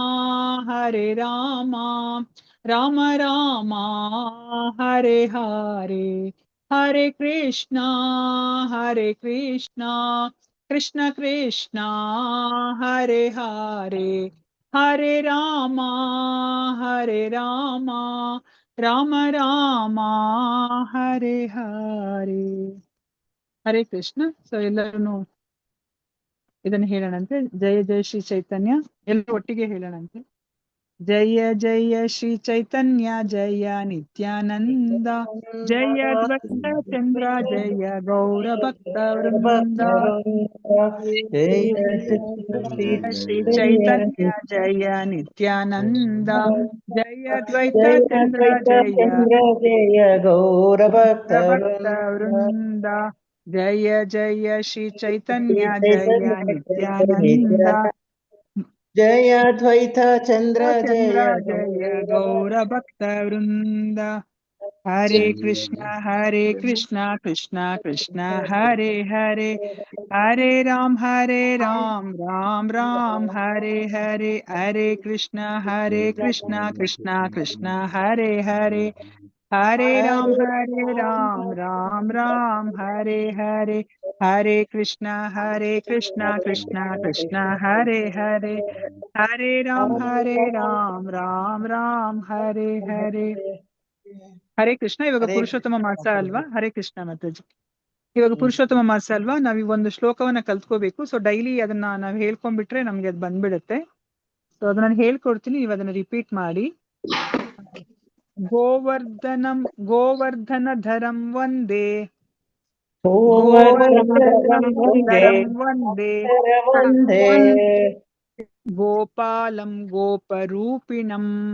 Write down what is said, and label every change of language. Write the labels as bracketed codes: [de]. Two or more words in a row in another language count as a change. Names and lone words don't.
[sa] ರಾಮ ರಾಮ ಹರೇ ಹರೇ ಹರೇ ಕೃಷ್ಣ ಕೃಷ್ಣ ಕೃಷ್ಣ ಹರೇ ಹರೇ ಹರೇ ರಾಮ ರಾಮ ರಾಮ ಹರೇ ಹರೇ. ಹರೇ ಕೃಷ್ಣ. [kn] ಸೊ ಎಲ್ಲರೂ ಇದನ್ನು ಹೇಳೋಣಂತೆ. [sa] ಜಯ ಜಯ ಶ್ರೀ ಚೈತನ್ಯ. [kn] ಎಲ್ಲರೂ ಒಟ್ಟಿಗೆ ಹೇಳೋಣಂತೆ. [sa] ಜಯ ಜಯ ಶ್ರೀ ಚೈತನ್ಯ ಜಯ ನಿತ್ಯಾನಂದ ಜಯ ದ್ವೈತ ಚಂದ್ರ ಜಯ ಗೌರ ಭಕ್ತ ವೃಂದ ಶ್ರೀ ಚೈತನ್ಯ ಜಯ ನಿತ್ಯಾನಂದ ಜಯ ದ್ವೈತ ಚಂದ್ರ ಜಯ ಜಯ ಗೌರ ಭಕ್ತ ಭಕ್ತ ವೃಂದ ಜಯ ಜಯ ಶ್ರೀ ಚೈತನ್ಯ ಜಯ ನಿತ್ಯಾನಂದ ಜಯ ದ್ವೈತ ಚಂದ್ರ ಚಂದ್ರ ಜಯ ಜಯ ಗೌರ ಭಕ್ತ ವೃಂದ ಹರೇ ಕೃಷ್ಣ ಕೃಷ್ಣ ಕೃಷ್ಣ ಹರೇ ಹರೇ ಹರೇ ರಾಮ್ ರಾಮ್ ರಾಮ್ ಹರೇ ಹರೇ ಹರೇ ಕೃಷ್ಣ ಕೃಷ್ಣ ಕೃಷ್ಣ ಹರೇ ಹರೇ ಹರೇ ರಾಮ್ ರಾಮ್ ಹರೇ ಹರೇ ಹರೇ ಕೃಷ್ಣ ಕೃಷ್ಣ ಕೃಷ್ಣ ಹರೇ ಹರೇ ಹರೇ ರಾಮ್ ರಾಮ್ ಹರೇ ಹರೇ ಹರೇ ಕೃಷ್ಣ. [kn] ಇವಾಗ ಪುರುಷೋತ್ತಮ ಮಾಸ ಅಲ್ವಾ? ಹರೇ ಕೃಷ್ಣ ಮಾತಾಜಿ. ಇವಾಗ ಪುರುಷೋತ್ತಮ ಮಾಸ ಅಲ್ವಾ? ನಾವ್ ಈ ಒಂದು ಶ್ಲೋಕವನ್ನ ಕಲ್ತ್ಕೋಬೇಕು. ಸೊ ಡೈಲಿ ಅದನ್ನ ನಾವ್ ಹೇಳ್ಕೊಂಡ್ಬಿಟ್ರೆ ನಮ್ಗೆ ಅದ್ ಬಂದ್ಬಿಡುತ್ತೆ. ಸೊ ಅದನ್ನ ನಾನು ಹೇಳ್ಕೊಡ್ತೀನಿ, ನೀವು ಅದನ್ನ ರಿಪೀಟ್ ಮಾಡಿ. [sa] ಗೋವರ್ಧನ ಧರಂ ವಂದೇ ವಂದೇ ಗೋಪಾಲಂ ಗೋಪರೂಪಿಣಂ